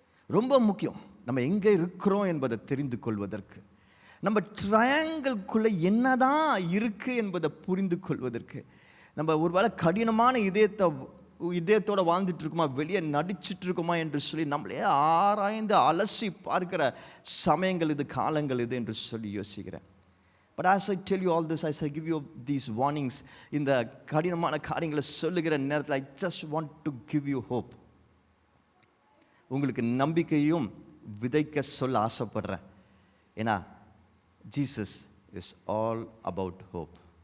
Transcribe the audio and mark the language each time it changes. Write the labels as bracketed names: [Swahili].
[Tamil] ரொம்ப முக்கியம் நம்ம எங்கே இருக்கிறோம் என்பதை தெரிந்து கொள்வதற்கு, நம்ம ட்ரையாங்கிள்குள்ளே என்னதான் இருக்குது என்பதை புரிந்து கொள்வதற்கு. நம்ம ஒருவேளை கடினமான இதயத்தோடு வாழ்ந்துட்டு இருக்கோமா, வெளியே நடிச்சிட்டு இருக்கோமா என்று சொல்லி நம்மளே ஆராய்ந்து அலசி பார்க்கிற சமயங்கள் இது, காலங்கள் இது என்று சொல்லி யோசிக்கிறேன். [English] but as I tell you all this, as I give you these warnings, [Tamil] இந்த கடினமான காரியங்களை சொல்லுகிற நேரத்தில் [English] I just want to give you hope. [Tamil] உங்களுக்கு நம்பிக்கையும் விதைக்க சொல்ல ஆசைப்படுறேன். ஏன்னா [English] Jesus is all about hope.